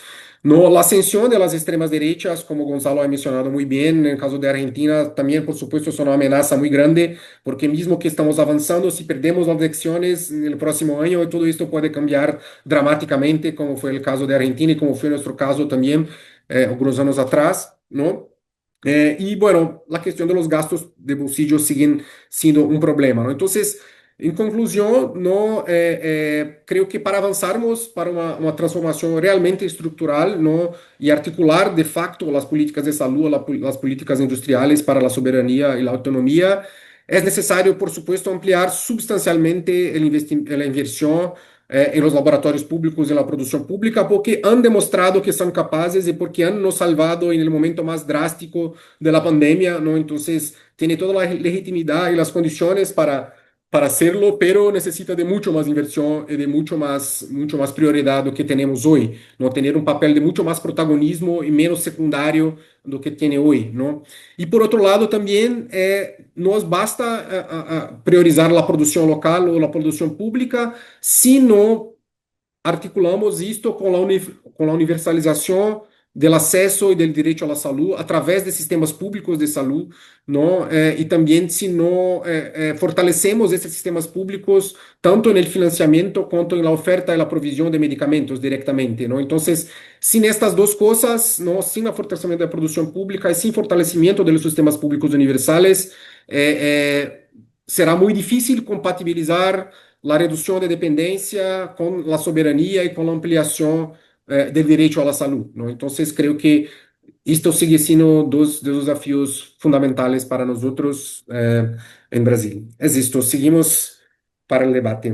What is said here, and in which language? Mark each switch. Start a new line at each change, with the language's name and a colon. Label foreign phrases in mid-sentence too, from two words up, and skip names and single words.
Spanish: No, la ascensión de las extremas derechas, como Gonzalo ha mencionado muy bien, en el caso de Argentina, también, por supuesto, es una amenaza muy grande, porque mismo que estamos avanzando, si perdemos las elecciones en el próximo año, todo esto puede cambiar dramáticamente, como fue el caso de Argentina y como fue nuestro caso también algunos años atrás, ¿no? Y bueno, la cuestión de los gastos de bolsillo siguen siendo un problema, ¿no? Entonces,
Portuguese: Em conclusão, não, creio que para avançarmos para uma transformação realmente estrutural, não, e articular de facto as políticas de saúde, as políticas industriais para a soberania e a autonomia, é necessário,
Spanish: por supuesto, ampliar substancialmente a inversión en los laboratorios públicos y en la producción pública, porque han demostrado que son capaces y porque han nos salvado en el momento más drástico de la pandemia, ¿no? Entonces, tiene toda la legitimidad y las condiciones para hacerlo, pero necesita de mucho más inversión y de mucho más prioridad
Portuguese: do que
Spanish: tenemos hoy, ¿no? Tener un papel de mucho más protagonismo y menos secundario
Portuguese: do que
Spanish: tiene hoy, ¿no? Y por otro lado, también nos basta priorizar la producción local o la producción pública si no articulamos
Portuguese: isto com a universalização do acesso e do direito à saúde através de sistemas públicos de saúde, não? E também se não fortalecemos esses sistemas públicos tanto no financiamento quanto na oferta e na provisão de medicamentos diretamente, não? Então, sem estas duas coisas, não, sem o fortalecimento da produção pública e sem fortalecimento dos sistemas públicos universais, será muito difícil compatibilizar
Spanish: la reducción de dependencia con la soberanía y con la ampliación del derecho a la salud, ¿no? Entonces, creo que esto sigue siendo dos desafíos fundamentales para nosotros en Brasil. Es esto, seguimos para el debate.